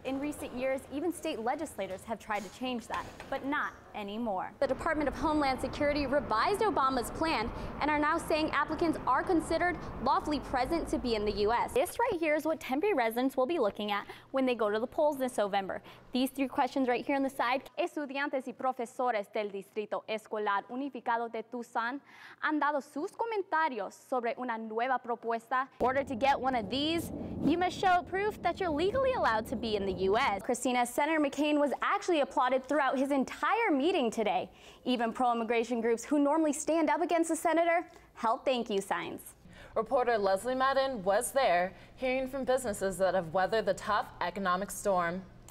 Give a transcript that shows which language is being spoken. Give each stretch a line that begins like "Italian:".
English: In recent years, even state legislators have tried to change that, but not anymore. The Department of Homeland Security revised Obama's plan and are now saying applicants are considered lawfully present to be in the U.S. This right here is what Tempe residents will be looking at when they go to the polls this November. These 3 questions right here on the side.
Spanish: Estudiantes y profesores del Distrito Escolar Unificado de Tucson han dado sus comentarios sobre una nueva propuesta.
English: In order to get one of these, you must show proof that you're legally allowed to be in the U.S. Christina, Senator McCain was actually applauded throughout his entire meeting today. Even pro-immigration groups who normally stand up against the senator held thank you signs. Reporter Lesley Marin was there, hearing from businesses that have weathered the tough economic storm.